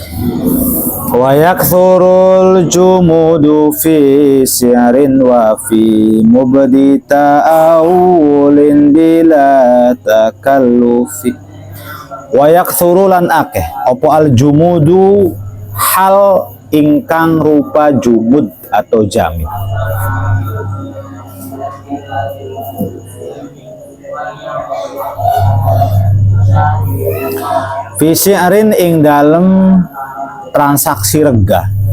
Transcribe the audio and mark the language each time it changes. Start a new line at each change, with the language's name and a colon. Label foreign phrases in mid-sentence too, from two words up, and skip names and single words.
Arabic: وَيَكْثُرُ الْجُمُودُ فِي شَرٍّ وَفِي مُبْدِي تَعَاوُلٍ بِلَا تَكَلُّفٍ. وَيَكْثُرُ
Javanese: lan akeh apa
Arabic: الْجُمُودُ
Javanese: hal ingkang rupa jumud atau jamid.
Arabic: فِي شَرٍّ
Javanese: ing dalem transaksi rega.